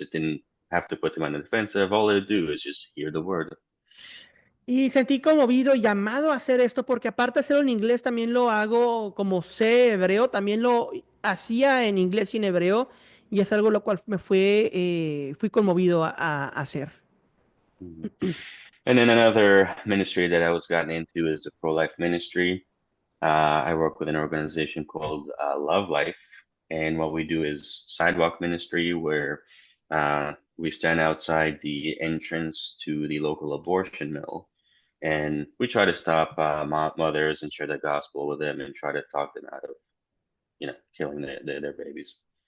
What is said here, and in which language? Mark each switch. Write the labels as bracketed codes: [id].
[en] It didn't have to put them on the defensive. All they do is just hear the word. [es] Y sentí conmovido y llamado a hacer esto porque aparte de hacerlo en inglés, también lo hago como sé hebreo, también lo hacía en inglés y en hebreo y es algo lo cual fui conmovido a hacer. Mhm. [en] And then another ministry that I was gotten into is the pro-life ministry. I work with an organization called Love Life, and what we do is sidewalk ministry, where we stand outside the entrance to the local abortion mill, and we try to stop mothers and share the gospel with them, and try to talk them out of, killing their babies.